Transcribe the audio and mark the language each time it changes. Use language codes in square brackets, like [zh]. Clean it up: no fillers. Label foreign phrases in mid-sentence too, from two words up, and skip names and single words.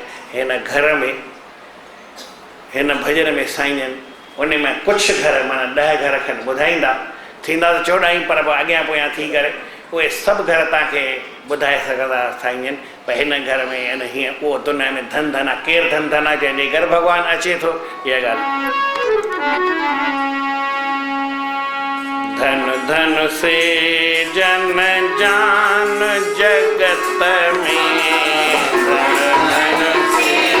[sd] हिन घर में, हिन भॼन में साईं आहिनि, उन में कुझु घर माना 10 घर खनि ॿुधाईंदा, थींदा त 14 ई, पर अॻियां पोयां थी करे उहे सभु घर तव्हांखे ॿुधाए सघंदा साईं आहिनि। भई हिन घर में अन हीअं, उहो दुनिया में धन आहे। केरु धन आहे जंहिंजे घर भॻवानु अचे थो, इहा ॻाल्हि। [hi] धन धन से जन जान जगत में, धन से